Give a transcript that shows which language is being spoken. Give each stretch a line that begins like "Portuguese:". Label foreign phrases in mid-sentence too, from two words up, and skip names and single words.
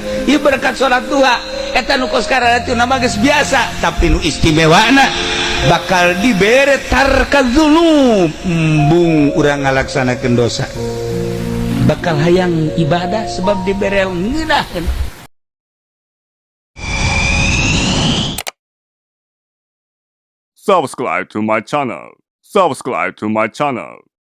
Sundanese: Ieu berkat salat duha eta nu kos kararatina mah geus biasa, tapi nu istimewana bakal dibere tarkadzunub. Embung urang ngalaksanakeun dosa. Bakal hayang ibadah sebab dibere ngeunaheun.
English: Subscribe to my channel. Subscribe to my channel.